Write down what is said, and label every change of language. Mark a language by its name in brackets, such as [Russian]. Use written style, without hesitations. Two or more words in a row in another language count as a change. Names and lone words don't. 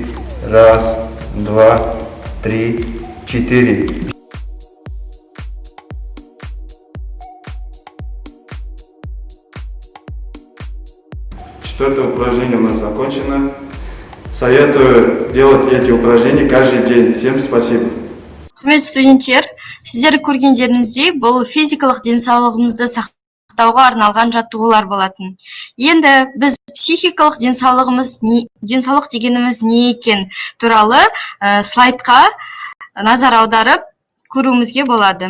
[Russian] 1, 2, 3, 4. Четвертое упражнение у нас закончено. Советую делать эти упражнения каждый день. Всем спасибо. [Kazakh] Құрметті студенттер, сіздер көргендеріңіздей бұл физикалық денсаулығымызды сақтауға арналған жаттығулар болатын. Енді біз психикалық денсаулық дегеніміз не екен туралы слайдқа назар аударып көруімізге болады.